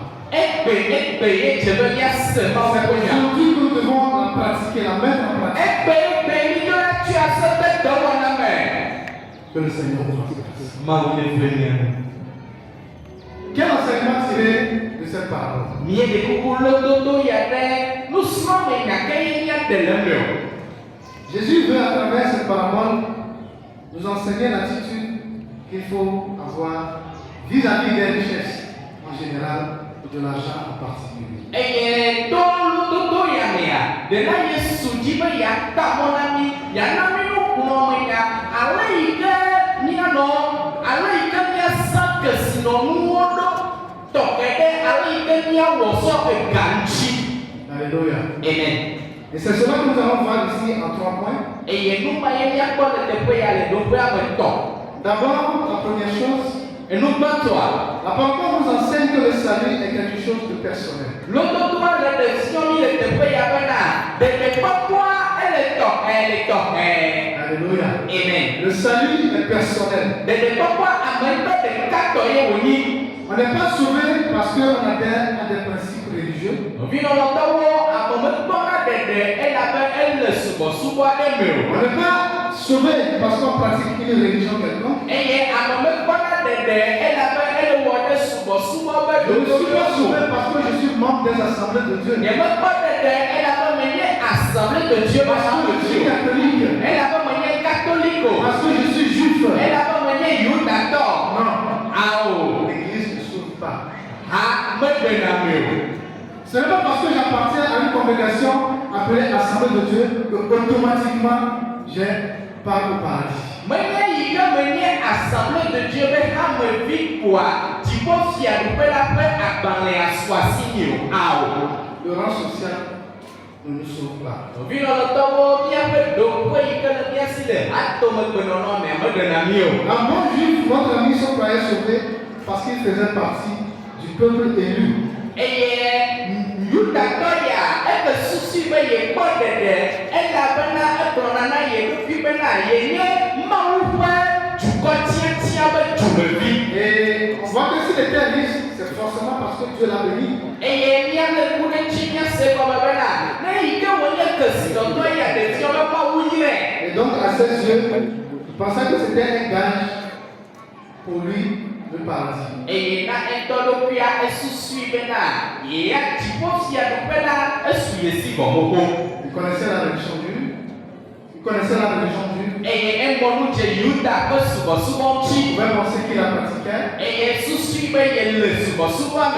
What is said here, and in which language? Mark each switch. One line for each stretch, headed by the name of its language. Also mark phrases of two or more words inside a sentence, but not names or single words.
French: C'est aujourd'hui que nous devons la pratiquer, la mettre en pratique. Que le Seigneur nous fasse grâce. Quel cette parabole.
Ewe: Mie de kuku lododo ya de nusrɔ̃ me nyake nya de le me o.
French: Jésus veut à travers cette parabole nous enseigner l'attitude qu'il faut avoir vis-à-vis des richesses en général et de l'argent en particulier.
Ewe: Eye to lododo ya mea de na Yesu dzi be ya ta mɔ na mi ya na mi nukplɔ me ya ale yi ke mianɔ ale yi ke miasa kesinɔnuwo ɖo tɔkɛ ɖe ale yi ke miawɔ sɔ ega ŋuti.
French: Alléluia. Amen. Et c'est cela que nous allons voir ici en 3 points.
Ewe: Eye numa ye miakpɔ le teƒe ya le ɖoƒea me tɔ.
French: D'abord, la première chose,
Ewe: Enugbãtɔa,
French: la parole nous enseigne que le salut est quelque chose de personnel.
Ewe: lododoa le ɖeviwo mi le teƒe ya bena ɖeɖekpɔkpɔa ele tɔxɛ.
French: Alléluia. Amen. Le salut est personnel.
Ewe: Ɖeɖekpɔkpɔa ameŋutɔ ɖeka tɔ ye wònyi.
French: On n'est pas sauvé parce qu'on adhère à des principes religieux.
Ewe: Vinɔnɔtɔwo amemekpɔna ɖeɖe elabe ele subɔsubɔ aɖe me
French: On
Ewe: o.
French: n'est pas sauvé parce qu'on pratique une religion quelconque.
Ewe: Eye amemekpɔna ɖeɖe elabe ele wɔ ɖe subɔsubɔ be
French: Je ne suis pas
Ewe: ɖoɖoɖo
French: sauvé
Ewe: o.
French: parce que je suis membre des assemblées de Dieu.
Ewe: Nyemekpɔ ɖeɖe elabe menye
French: assemblée de Dieu Parce que je suis catholique.
Ewe: elabe menye catholique o.
French: Parce que je suis juif.
Ewe: Elabe menye yudatɔ.
French: Non.
Ewe: Ao.
French: L'Église ne sauve pas.
Ewe: Ha megbena mi o.
French: Ce n'est pas parce que j'appartiens à une congrégation appelée Assemblée de Dieu que automatiquement j'ai part au paradis.
Ewe: Menye yi ke menye
French: assemblée de Dieu
Ewe: be hamevi koa dziƒofiaɖuƒe la ƒe agbalẽa su asi mi o. Ao.
French: Le rang social ne nous sauve pas.
Ewe: Vinɔnɔtɔwo míaƒe ɖoƒe yi ke le mía si le hatomegbenɔnɔ mea meɖena mi o.
French: Un bon juif, notre ami se croyait sauvé parce qu'il faisait partie du peuple élu.
Ewe: Eye yudatɔ ya eƒe susu be yekpɔ ɖeɖe elabena egblɔna na ye ɖokui bena yenye Mawu ƒe dukɔ tiatia be dumevi.
French: Et on voit que s'il était riche, c'est forcément parce que Dieu l'a béni.
Ewe: Eye míale ku ɖe ŋuti míase gɔme bena ne yi ke wònye kesinɔtɔ ya ɖeviwo be Mawu nyre.
French: Et donc, à ses yeux, il pensait que c'était un gage pour lui le paradis.
Ewe: Eye na etɔ ɖokuia esusui bena yea dziƒofiaɖuƒe la esu ye si gɔmɔƒo.
French: Il connaissait la religion juive. Il connaissait la religion juive.
Ewe: Eye emɔ nu dze Yuda ƒe subɔsubɔ
French: Il
Ewe: ŋuti.
French: pouvait penser qu'il la pratiquait.
Ewe: Eye susui be ye le subɔsubɔ me.